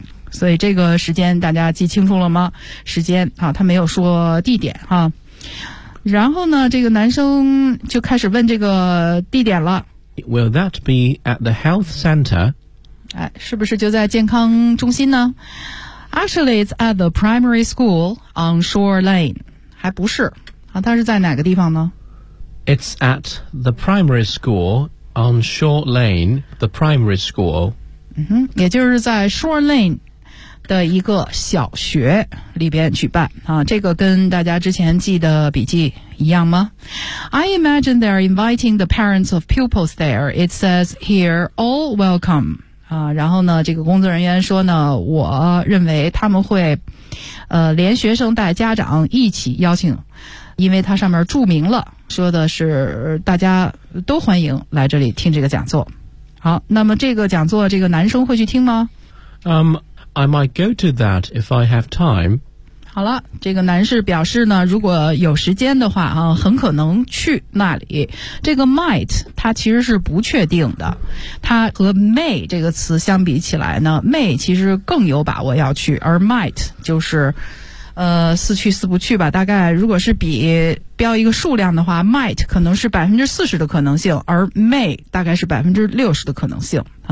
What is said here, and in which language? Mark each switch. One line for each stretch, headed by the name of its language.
Chinese: 所以这个时间大家记清楚了吗？时间啊，他没有说地点啊。然后呢，这个男生就开始问这个地点了。
English: Will that be at the health center?
Chinese: 是不是就在健康中心呢？
English: Actually, it's at the primary school on Shore Lane.
Chinese: 还不是。它是在哪个地方呢
English: ?It's at the primary school on Shore Lane, the primary school.
Chinese: 也就是在 Shore Lane 的一个小学里边举办。
English: 这个跟大家之前记的笔记一样吗 ?I imagine they're inviting the parents of pupils there. It says here, all welcome.
Chinese: 然后呢这个工作人员说呢我认为他们会连学生带家长一起邀请因为他上面注明了说的是大家都欢迎来这里听这个讲座。好那么这个讲座这个男生会去听吗
English: I might go to that if I have time.
Chinese: 好了这个男士表示呢如果有时间的话很可能去那里。这个 might, 它其实是不确定的。它和 may 这个词相比起来呢 ,may 其实更有把握要去而 might 就是似去似不去吧大概如果是比标一个数量的话 ,might 可能是 40% 的可能性而 may 大概是 60% 的可能性。